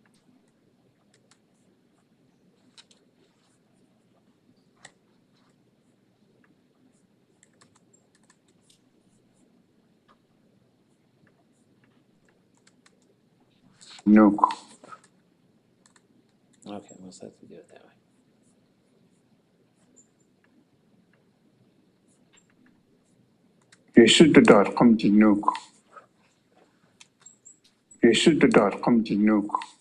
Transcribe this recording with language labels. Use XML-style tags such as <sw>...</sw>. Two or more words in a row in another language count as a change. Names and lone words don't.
<en>Nook. Okay, we'll have to do it that way.</en> <tli>ʼatudli.átk Nook. ʼatudli.átk Nook.</tli>